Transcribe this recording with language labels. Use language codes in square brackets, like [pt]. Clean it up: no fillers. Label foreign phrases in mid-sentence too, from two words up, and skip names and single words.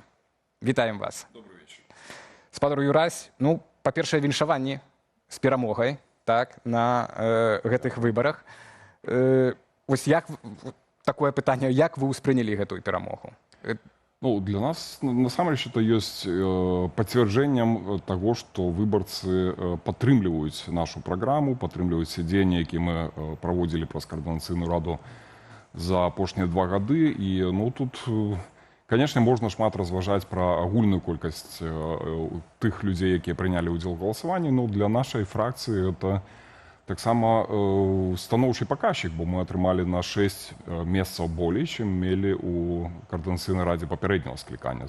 [be] Вітаем вас. [ru] Добрый вечер. [be] Спадар Юрась, ну, па-першае, віншаванні з перамогай, так, на гэтых выбарах. Вось як такое пытанне, як вы ўспрынялі гэтую перамогу? Ну, для нас, насамрэч, [ru] это есть подтверждением того, что выборцы [be] падтрымліваюць нашу программу, падтрымліваюць все дзеянні, якія мы праводзілі праз каардынацыйную раду за апошнія 2 гады. І ну, тут, конечно, можна шмат разважаць пра агульную колькасць тых людзей, якія прынялі ўдзел у галасаванні, но для нашай фракцыі это таксама станоўчы паказчык, бо мы атрымалі на 6 месцаў болей, чым мелі ў каардынацыйнай радзе папярэдняга склікання.